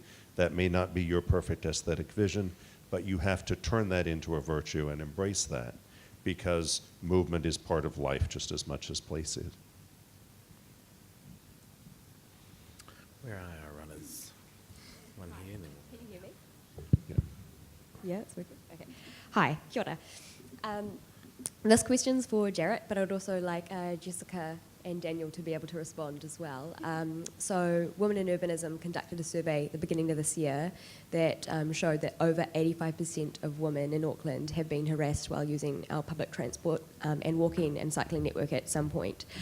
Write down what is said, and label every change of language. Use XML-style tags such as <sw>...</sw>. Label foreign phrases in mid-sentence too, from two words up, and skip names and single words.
<en>That may not be your perfect aesthetic vision, but you have to turn that into a virtue and embrace that, because movement is part of life just as much as place is. Where are our runners? One here. And then Can you hear me? Yeah. Yeah, it's working. Okay. Hi,</en> <mi>kia ora.</mi> <en>This question's for Jarrett, but I would also like Jessica and Daniel to be able to respond as well. So Women in Urbanism conducted a survey at the beginning of this year that showed that over 85% of women in Auckland have been harassed while using our public transport and walking and cycling network at some point.</en>